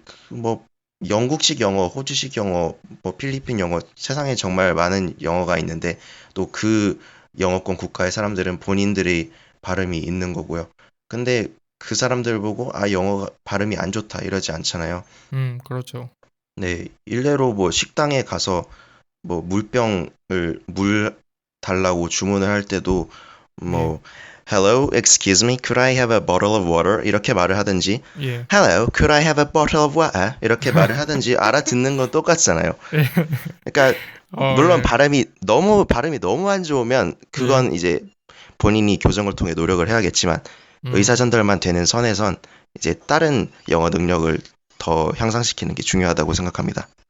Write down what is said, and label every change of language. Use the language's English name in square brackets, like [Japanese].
[Korean] 뭐 영국식 영어, 호주식 영어, 뭐 필리핀 영어, 세상에 정말 많은 영어가 있는데 또 그 영어권 국가의 사람들은 본인들의 발음이 있는 거고요. 근데 그 사람들 보고 영어 발음이 안 좋다 이러지 않잖아요. 그렇죠. 네, 일례로 뭐 식당에 가서 뭐 물 달라고 주문을 할 때도 예, [English] 뭐 Hello, excuse me, could I have a bottle of water? [Korean] 이렇게 말을 하든지 예. [English] Hello, could I have a bottle of water? [Korean] 이렇게 말을 하든지 알아듣는 건 똑같잖아요. 예. 그러니까 물론 예, 발음이 너무 안 좋으면 예. 그건 이제 본인이 교정을 통해 노력을 해야겠지만 의사 음, 전달만 되는 선에선 이제 다른 영어 능력을 더 향상시키는 게 중요하다고 생각합니다.